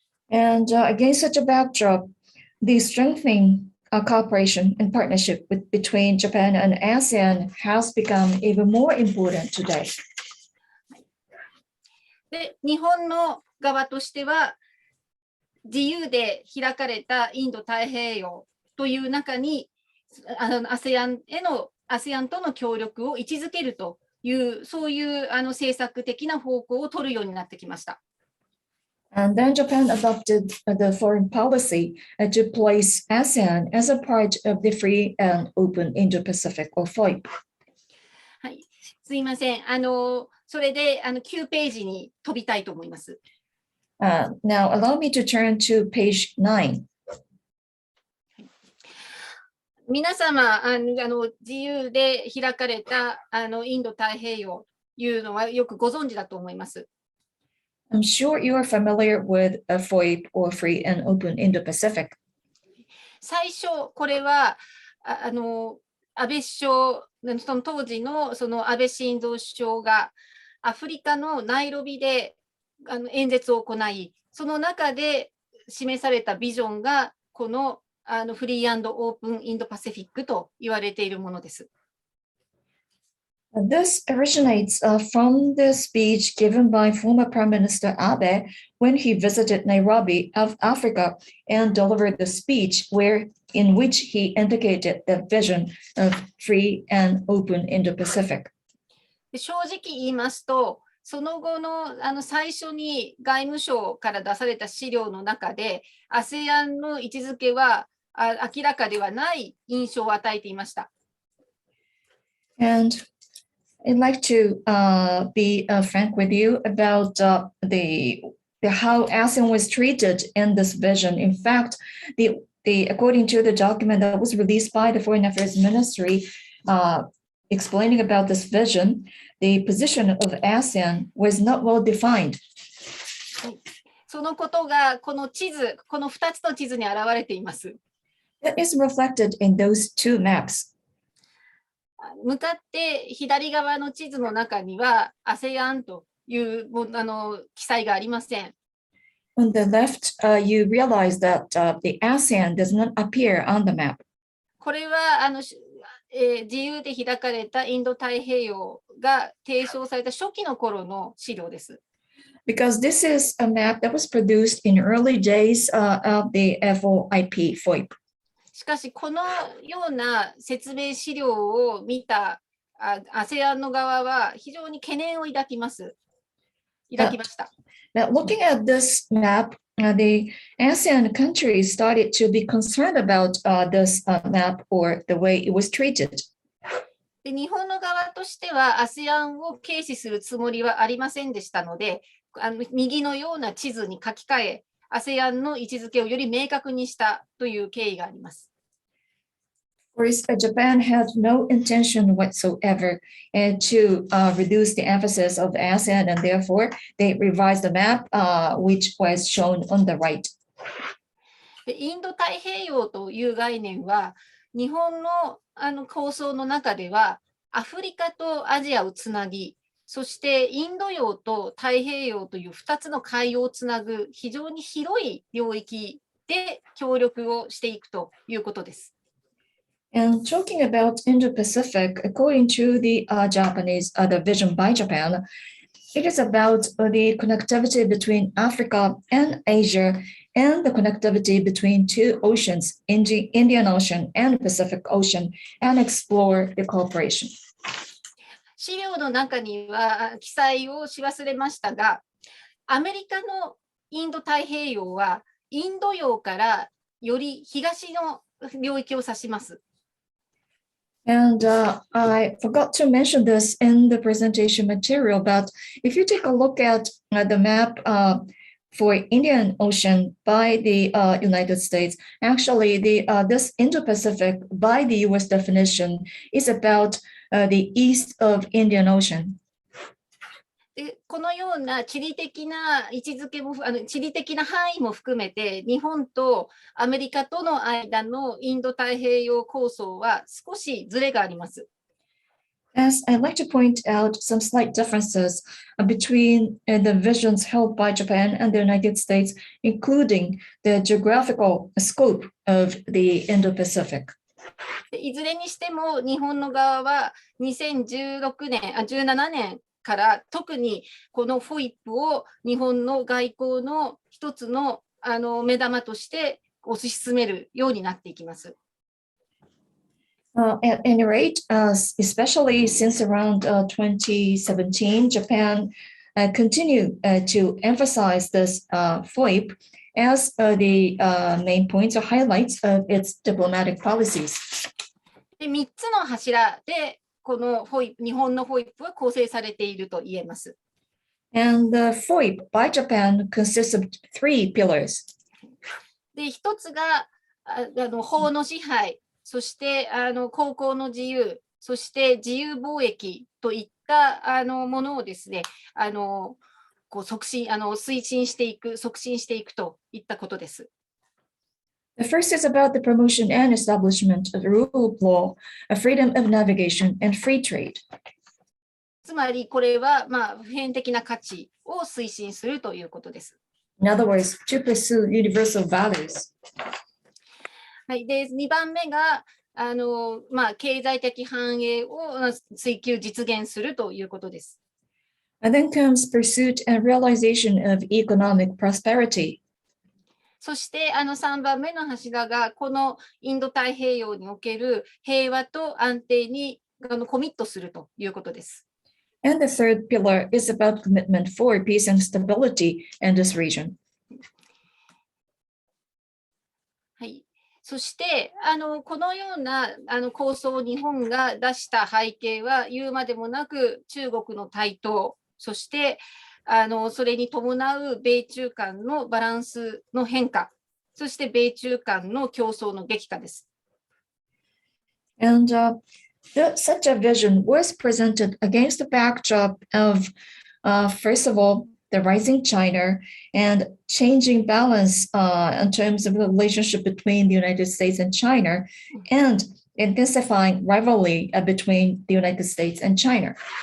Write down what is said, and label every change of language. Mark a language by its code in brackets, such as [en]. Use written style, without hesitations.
[en] And against such a backdrop, the strengthening cooperation and partnership between Japan and ASEAN has become even more important today. [ja] で、日本の側としては自由で開かれたインド太平洋という中にASEAN との協力を位置づけるというそういう政策的な方向を取るようになってきました。 [en] And then Japan adopted the foreign policy to place ASEAN as a part of the free and open Indo-Pacific or FOIP. [ja] はい、すいません。それで9ページに飛びたいと思います。 [en] Now allow me to turn to page 9. [ja] 皆様自由で開かれたインド太平洋というのはよくご存知だと思います。 [en] I'm sure you are familiar with a FOIP or Free and Open Indo-Pacific. [ja] 最初これは安倍首相その当時のその安倍晋三首相がアフリカのナイロビで演説を行い、その中で示されたビジョンがこのフリー&オープンインドパシフィックと言われているものです。 [en] This originates from the speech given by former Prime Minister Abe when he visited Nairobi of Africa and delivered the speech in which he indicated the vision of free and open Indo-Pacific. [ja] 正直言いますと、その後の最初に外務省から出された資料の中で ASEAN の位置づけは明らかではない印象を与えていました。 [en] And I'd like to be frank with you about the how ASEAN was treated in this vision. In fact, according to the document that was released by the Foreign Affairs Ministry explaining about this vision, the position of ASEAN was not well defined. [ja] そのことがこのこの2つの地図に表れています。 [en] That is reflected in those two maps. [ja] 向かって左側の地図の中には ASEAN という記載がありません。 [en] On the left, you realize that the ASEAN does not appear on the map. [ja] これは自由で開かれたインド太平洋が提唱された初期の頃の資料です。 [en] Because this is a map that was produced in early days of the FOIP. [ja] しかし、このような説明資料を見たASEAN の側は非常に懸念を抱きました。 [en] Now, looking at this map, the ASEAN countries started to be concerned about this map or the way it was treated. [ja] で日本の側としては ASEAN を軽視するつもりはありませんでしたので、右のような地図に書き換え、ASEAN の位置づけをより明確にしたという経緯があります。 [en] Of course, Japan had no intention whatsoever to reduce the emphasis of ASEAN, and therefore they revised the map, which was shown on the right. [ja] インド太平洋という概念は、日本の構想の中では、アフリカとアジアをつなぎ、そしてインド洋と太平洋という2つの海洋をつなぐ非常に広い領域で協力をしていくということです。 [en] And talking about Indo-Pacific, according to the Japanese, the vision by Japan, it is about the connectivity between Africa and Asia and the connectivity between two oceans, Indian Ocean and Pacific Ocean, and explore the cooperation. [ja] 資料の中には記載をし忘れましたが、アメリカのインド太平洋はインド洋からより東の領域を指します。 [en] And I forgot to mention this in the presentation material, but if you take a look at the map for Indian Ocean by the United States, actually this Indo-Pacific by the US definition is about the east of Indian Ocean. [ja] でこのような地理的な位置づけも地理的な範囲も含めて、日本とアメリカとの間のインド太平洋構想は少しずれがあります。 [en] As I'd like to point out some slight differences between the visions held by Japan and the United States, including the geographical scope of the Indo-Pacific. [ja] いずれにしても日本の側は17年から特にこのフォイップを日本の外交の一つの目玉として推し進めるようになっていきます。 [en] At any rate, especially since around 2017, Japan continued to emphasize this FOIP as the main points or highlights of its diplomatic policies. [ja] で3つの柱でこの日本のFOIPは構成されていると言えます。 [en] And the FOIP by Japan consists of 3 pillars. [ja] で1つが法の支配、そして航行の自由、そして自由貿易といったものをですね、推進していく、促進していくといったことです。 [en] The first is about the promotion and establishment of the rule of law, a freedom of navigation, and free trade. [ja] つまりこれは普遍的な価値を推進するということです。 [en] In other words, to pursue universal values. [ja] はい、で2番目が経済的繁栄を追求実現するということです。 [en] And then comes pursuit and realization of economic prosperity. [ja] そして3番目の柱がこのインド太平洋における平和と安定にコミットするということです。 [en] And the third pillar is about commitment for peace and stability in this region. [ja] はい。そしてこのような構想を日本が出した背景は言うまでもなく中国の台頭、そしてそれに伴う米中間のバランスの変化、そして米中間の競争の激化です。 [en] And such a vision was presented against the backdrop of, first of all, the rising China and changing balance in terms of the relationship between the United States and China, and intensifying rivalry between the United States and China.